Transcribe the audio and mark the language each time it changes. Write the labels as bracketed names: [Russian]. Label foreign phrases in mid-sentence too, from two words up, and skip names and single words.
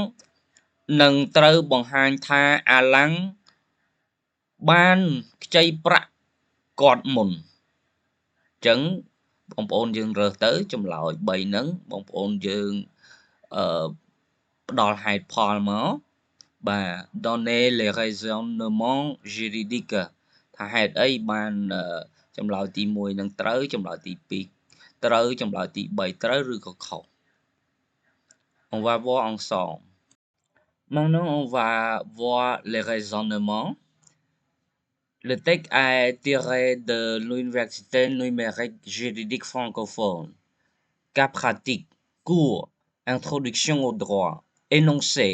[Khmer] នឹងត្រូវបង្ហាញថាអាឡាំងបានខ្ចីប្រាក់គាត់មុនអញ្ចឹងបង ប្អូនយើងរើសទៅចម្លើយ3ហ្នឹងបងប្អូនយើងផ្ដល់ហេតុផលមកបាទ [French] donner les raisonnements juridiques [Khmer] ថាហេតុអីបានចម្លើយទី1នឹងត្រូវចម្លើយទី2ត្រូវចម្លើយទី3ត្រូវឬក៏ខុស [French] On va voir ensemble. Maintenant, on va voir les raisonnements. Le texte est tiré de l'Université numérique juridique francophone. Cas pratique, cours, introduction au droit, énoncé.